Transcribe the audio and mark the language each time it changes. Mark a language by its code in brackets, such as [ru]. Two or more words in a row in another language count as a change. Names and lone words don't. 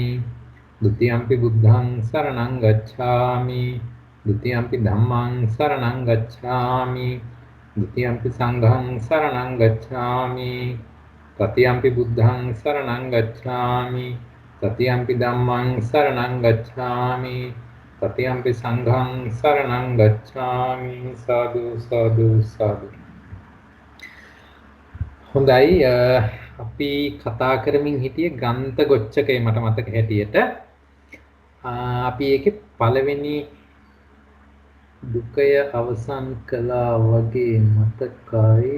[pi] ဒ ුතියම්පි බුද්ධං සරණං ගච්ඡාමි, ဒ ුතියම්පි ධම්මං සරණං ගච්ඡාමි, ဒ ුතියම්පි සංඝං සරණං ගච්ඡාමි, තතියම්පි බුද්ධං සරණං ගච්ඡාමි, තතියම්පි ධම්මං සරණං ගච්ඡාමි, තතියම්පි සංඝං සරණං ගච්ඡාමි. සාදු සාදු සාදු. [si] හොඳයි, අපි කතා කරමින් හිටියේ ග්‍රන්ථ ගොච්ඡකය මට මතක හැටියට. අපි ඒකේ පළවෙනි දුකය අවසන් කළා වගේ මතකයි.